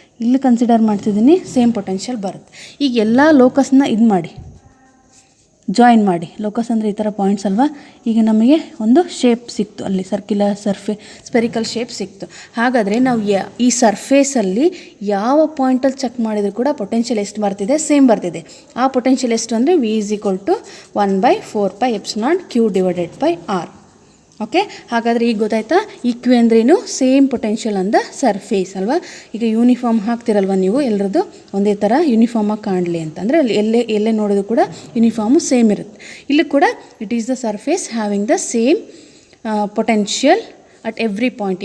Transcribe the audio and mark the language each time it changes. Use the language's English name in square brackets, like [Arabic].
[Kannada] ಇಲ್ಲಿ ಕನ್ಸಿಡರ್ ಮಾಡ್ತಿದ್ದೀನಿ, same potential ಬರುತ್ತೆ. ಈಗ ಎಲ್ಲ ಲೋಕಸ್ನ ಇದು ಮಾಡಿ ಜಾಯಿನ್ ಮಾಡಿ. ಲೋಕಸ್ ಅಂದರೆ ಈ ಥರ ಪಾಯಿಂಟ್ಸ್ ಅಲ್ವಾ. ಈಗ ನಮಗೆ ಒಂದು ಶೇಪ್ ಸಿಕ್ತು, ಅಲ್ಲಿ ಸರ್ಕ್ಯುಲರ್ ಸ್ಪೆರಿಕಲ್ ಶೇಪ್ ಸಿಕ್ತು. ಹಾಗಾದರೆ ನಾವು ಈ ಸರ್ಫೇಸಲ್ಲಿ ಯಾವ ಪಾಯಿಂಟಲ್ಲಿ ಚೆಕ್ ಮಾಡಿದರೂ ಕೂಡ ಪೊಟೆನ್ಷಿಯಲ್ ಎಷ್ಟು ಬರ್ತಿದೆ, ಸೇಮ್ ಬರ್ತಿದೆ. ಆ ಪೊಟೆನ್ಷಿಯಲ್ ಎಷ್ಟು ಅಂದರೆ [English] V is equal to 1/4πε0 Q/R. [Kannada] Okay, ಹಾಗಾದರೆ ಈಗ ಗೊತ್ತಾಯ್ತಾ, ಈಕ್ವಿ ಅಂದ್ರೇನು, same potential on the surface ಅಲ್ವಾ. ಈಗ ಯೂನಿಫಾರ್ಮ್ ಹಾಕ್ತಿರಲ್ವ ನೀವು, ಎಲ್ಲರದ್ದು ಒಂದೇ ಥರ ಯೂನಿಫಾರ್ಮಾಗಿ ಕಾಣಲಿ ಅಂತ. ಅಂದರೆ ಅಲ್ಲಿ ಎಲ್ಲೇ ನೋಡೋದು ಕೂಡ ಯೂನಿಫಾರ್ಮು ಸೇಮ್ ಇರುತ್ತೆ. ಇಲ್ಲೂ ಕೂಡ [English] It is the surface having the same potential at every point.